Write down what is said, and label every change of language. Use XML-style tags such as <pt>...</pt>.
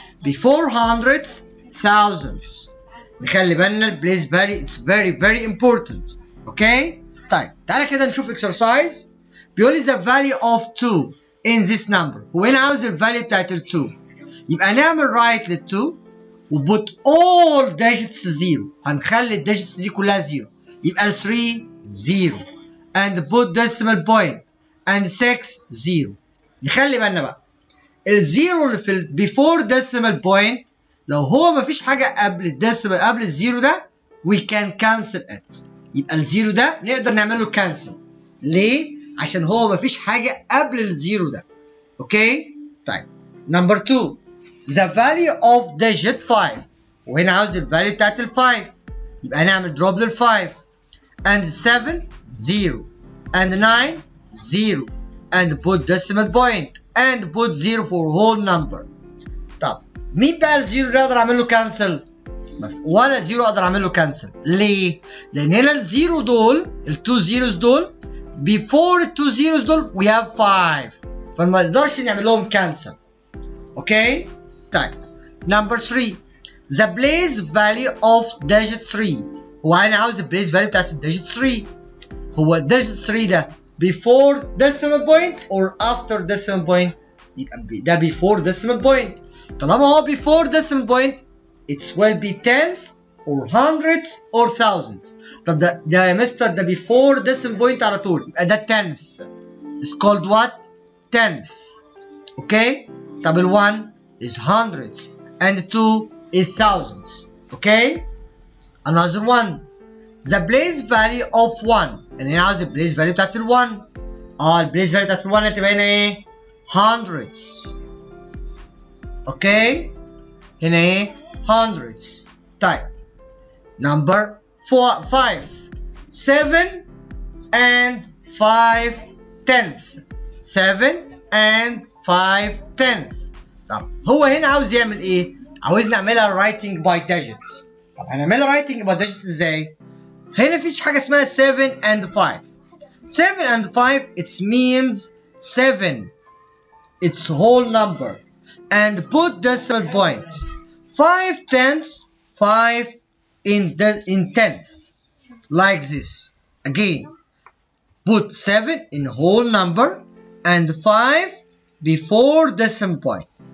<en>Before hundreds, thousands.</en> <ar>نخلي بالنا البليس فالي</ar> <en>it's very important. Okay?</en> <ar>طيب تعالى كده نشوف exercise. بيقول لي</ar> <en>the value of 2 in this number.</en> <ar>هو هنا عاوز الفاليو بتاعت ال 2. يبقى نعمل</ar> <en>right</en> <ar>لل 2 و</ar> <en>put all digits</en> <ar>0. هنخلي الديجيتس دي كلها 0. يبقى ال</ar> <en>3 0 and put decimal point and 6 0.</en> <ar>نخلي بالنا بقى الزيرو اللي في</ar> <en>before decimal point</en> <ar>لو هو مفيش حاجة قبل الديسيمال قبل الزيرو ده</ar> <en>we can cancel it.</en> <ar>يبقى الزيرو ده نقدر نعمل له cancel. ليه؟ عشان هو مفيش حاجة قبل الزيرو ده.</ar> <en>Okay? طيب number 2 the value of digit 5.</en> <ar>وهنا عاوز الفاليو بتاعت ال 5. يبقى هنعمل</ar> <en>drop لل 5 and 7 0 and 9 0 and put decimal point and put 0 for whole number.</en> <ar>طب مين بقى الزيرو اللي اقدر اعمل له كانسل؟ ولا زيرو اقدر اعمل له كانسل. ليه؟ لان هنا الزيرو دول التو زيروز دول</ar> <en>before</en> <ar>التو زيروز دول</ar> <en>we have 5</en> <ar>فما نقدرش نعمل لهم كانسل.</ar> <en>Okay? طيب number 3 the place value of digit 3.</en> <ar>هو انا عاوز البليس فاليو بتاعت الديجيت 3. هو الديجيت 3 ده</ar> <en>before decimal point or after decimal point؟</en> <ar>يبقى ده</ar> <en>before decimal point.</en> <ar>طالما هو</ar> <en>before decimal point it will be tenth or hundreds or thousands.</en> <ar>طب ده يا مستر ده</ar> <en>before decimal point</en> <ar>على طول يبقى ده tenth.</ar> <en>It's called what? Tenth. Okay?</en> <ar>طب ال</ar> <en>1 is hundreds and 2 is thousands. Okay? Another one. The place value of 1.</en> <ar>يعني هنا عاوز البليس فاليو بتاعت ال 1. البليس فاليو بتاعت ال 1 هتبقى هنا ايه؟ hundreds. اوكي؟ هنا ايه؟ hundreds.</ar> <en>طيب number 5 7 and 5 tenths. 7 and 5 tenths.</en> <ar>طب هو هنا عاوز يعمل ايه؟ عاوز نعملها</ar> <en>writing by digits.</en> <ar>طب هنعملها</ar> <en>writing by digits</en> <ar>ازاي؟ هنا مفيش حاجة اسمها</ar> <en>7 and 5. 7 and 5 it means 7 it's whole number and put decimal point. 5 tenths 5 in tenth like this. Again put 7 in whole number and 5 before decimal point.</en>